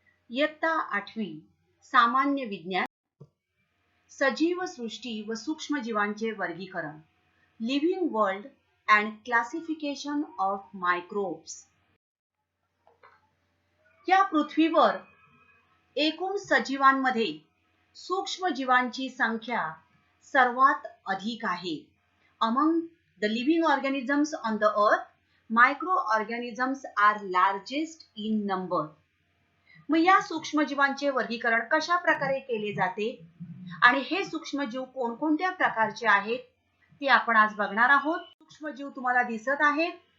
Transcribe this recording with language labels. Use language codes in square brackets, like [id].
[mr] इयत्ता 8वी, सामान्य विज्ञान, सजीव सृष्टी व सूक्ष्मजीवांचे वर्गीकरण, [en] Living world and classification of microbes. [mr] या पृथ्वीवर एकूण सजीवांमध्ये सूक्ष्मजीवांची संख्या सर्वात अधिक आहे. [en] Among the living organisms on the earth, microorganisms are largest in number. [mr] मग या सूक्ष्मजीवांचे वर्गीकरण कशा प्रकारे केले जाते आणि हे सूक्ष्मजीव कोणकोणत्या प्रकारचे आहेत ते आपण आज बघणार आहोत. सूक्ष्मजीव तुम्हाला दिसत आहेत.